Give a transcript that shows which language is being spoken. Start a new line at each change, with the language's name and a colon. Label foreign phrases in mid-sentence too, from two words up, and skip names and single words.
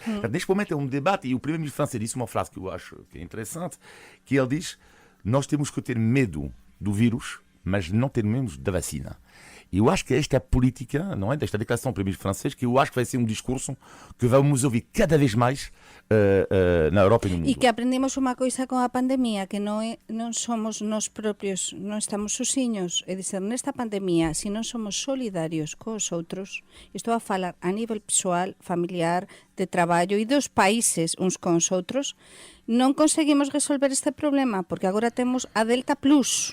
Portuguese: Portanto, neste momento é um debate, e o primeiro-ministro francês disse uma frase que eu acho que é interessante, que ele diz, nós temos que ter medo do vírus, mas não ter medo da vacina. E eu acho que esta é a política, não é, desta declaração do primeiro-ministro francês, que eu acho que vai ser um discurso que vamos ouvir cada vez mais na Europa e no mundo.
Galician: E que aprendemos unha coisa con a pandemia, que non somos nós propios, non estamos sozinhos. É dizer, nesta pandemia, se non somos solidarios cos outros, estou a falar a nivel persoal, familiar, de traballo e dos países uns con os outros, non conseguimos resolver este problema, porque agora temos a Delta Plus.